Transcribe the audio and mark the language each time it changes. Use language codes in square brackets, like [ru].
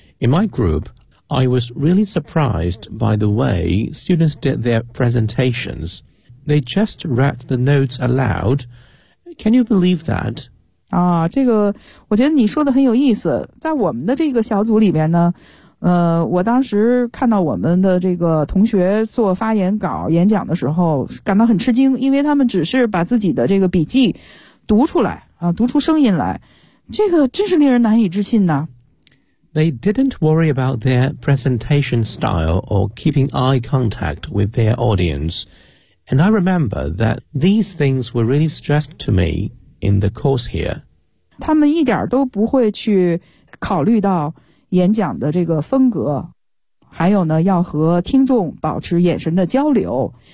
[en] In my group, I was really surprised by the way students did their presentations. They just read the notes aloud,Can you believe that? [zh] 这个我觉得你说的很有意思。在我们的这个小组里边呢我当时看到我们的这个同学做发言稿演讲的时候感到很吃惊，因为他们只是把自己的这个笔记读出来读出声音来。这个真是令人难以置信呢。 [en] They didn't worry about their presentation style or keeping eye contact with their audience. And I remember that these things were really stressed to me in the course here. [zh] 他们一点都不会去考虑到演讲的这个风格，还有呢，要和听众保持眼神的交流。